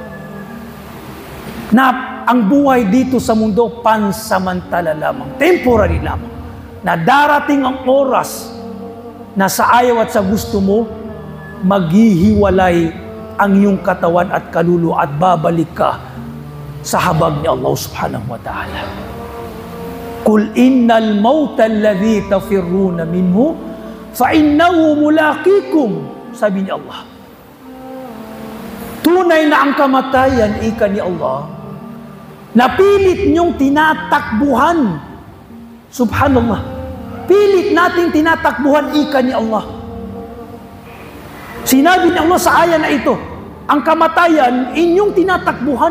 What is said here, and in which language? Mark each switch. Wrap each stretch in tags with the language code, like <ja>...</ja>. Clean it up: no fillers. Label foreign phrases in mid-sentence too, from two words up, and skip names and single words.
<tl>Na ang buhay dito sa mundo pansamantala lamang, temporary lamang. Na darating ang oras na sa ayaw at sa gusto mo, maghihiwalay ang iyong katawan at kaluluwa at babalik ka sa habag ni Allah</tl> <ar>سبحانه وتعالى. قل إن الموت الذي تفرون منه فإنه ملاقيكم,</ar> <tl>sabi ni Allah. Tunay na ang kamatayan, ika ni Allah, na pilit niyong tinatakbuhan. Subhanallah. Pilit nating tinatakbuhan, ika ni Allah. Sinabi ni Allah sa aya na ito, ang kamatayan, inyong tinatakbuhan.</tl>